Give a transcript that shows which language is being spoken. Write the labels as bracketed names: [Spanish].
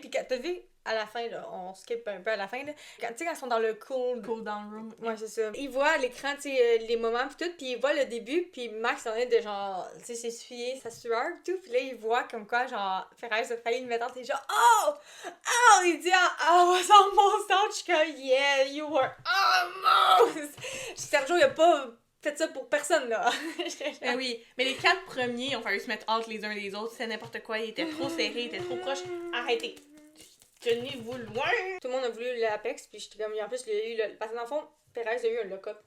[French] Puis t'as vu, à la fin, là, on skip un peu à la fin, là. Tu sais, quand ils sont dans le cool [English] down room. [French] Ouais, c'est ça. Ils voient à l'écran, tu sais, les moments pis tout, pis ils voient le début, pis Max en est de genre, tu sais, s'essuyer sa sueur pis tout, pis là, ils voient comme quoi, genre, Perez a failli le mettre en t'es genre, oh! Oh! Il dit, [English] oh, was almost out. [French] Je suis comme, [English] yeah, you were almost! [French] Sergio, il a pas fait ça pour personne, là. Ben oui, mais les 4 premiers ont fallu se mettre out les uns des autres, c'était n'importe quoi, ils étaient trop serrés, ils étaient trop proches. Arrêtez! Tenez-vous loin! Tout le monde a voulu l'Apex, puis j'étais comme, en plus, il a eu le... Parce que dans le fond, Perez a eu un lock-up.